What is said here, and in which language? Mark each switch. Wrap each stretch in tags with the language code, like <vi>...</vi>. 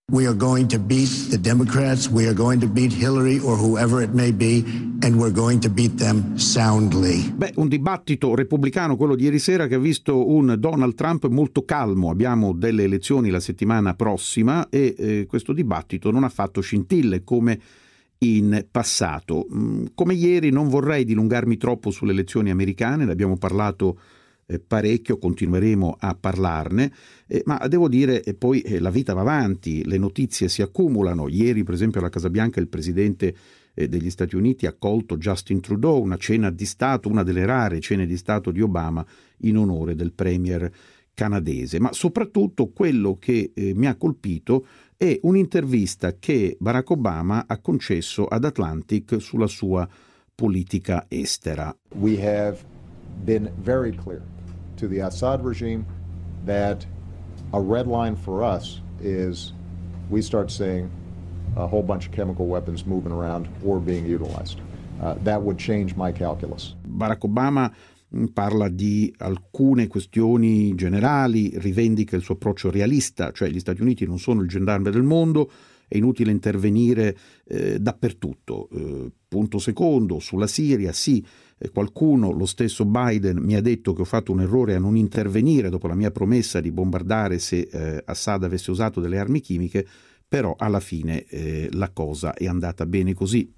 <en>We are going to beat the Democrats, we are going to beat Hillary or whoever it may be, and we're going to beat them soundly.</en> <it>Beh, un dibattito repubblicano, quello di ieri sera, che ha visto un Donald Trump molto calmo. Abbiamo delle elezioni la settimana prossima e questo dibattito non ha fatto scintille come in passato. Come ieri, non vorrei dilungarmi troppo sulle elezioni americane, ne abbiamo parlato parecchio, continueremo a parlarne, ma devo dire, poi la vita va avanti, le notizie si accumulano. Ieri, per esempio, alla Casa Bianca il presidente degli Stati Uniti ha accolto Justin Trudeau, una cena di Stato, una delle rare cene di Stato di Obama in onore del premier canadese. Ma soprattutto quello che mi ha colpito è un'intervista che Barack Obama ha concesso ad Atlantic sulla sua politica estera.</it> <en>We have been very clear to the Assad regime that a red line for us is we start seeing a whole bunch of chemical weapons moving around or being utilized. That would change my calculus.</en> <it>Barack Obama parla di alcune questioni generali, rivendica il suo approccio realista, cioè gli Stati Uniti non sono il gendarme del mondo, è inutile intervenire dappertutto. Punto secondo, sulla Siria, sì, qualcuno, lo stesso Biden, mi ha detto che ho fatto un errore a non intervenire dopo la mia promessa di bombardare se Assad avesse usato delle armi chimiche, però alla fine la cosa è andata bene così.</it>